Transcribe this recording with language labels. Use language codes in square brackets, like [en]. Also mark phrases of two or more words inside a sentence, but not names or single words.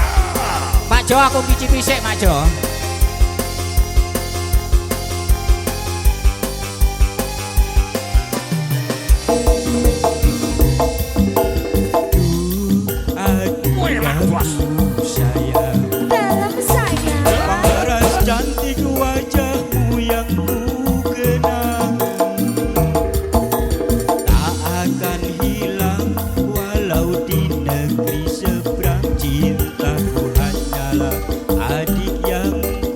[jv] Mak Jo aku cicipi sik Mak Jo. [ms] Wah, bos. Adindaku sayang, Dalam sayang. paras cantik wajahmu yang ku kenang, tak akan hilang walau di negeri seberang. Cintaku hanyalah adik yang